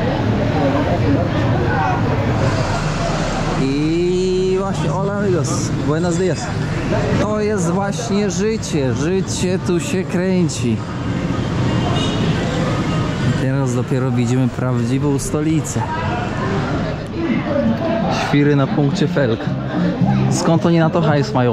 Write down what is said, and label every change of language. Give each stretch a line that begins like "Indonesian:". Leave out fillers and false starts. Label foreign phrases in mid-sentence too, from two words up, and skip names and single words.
Polish: I właśnie,
Spanish: hola amigos, buenos dias.
Polish: To jest właśnie życie, życie tu się kręci. I teraz dopiero widzimy prawdziwą stolicę. Świry na punkcie felg. Skąd oni na to hajs mają?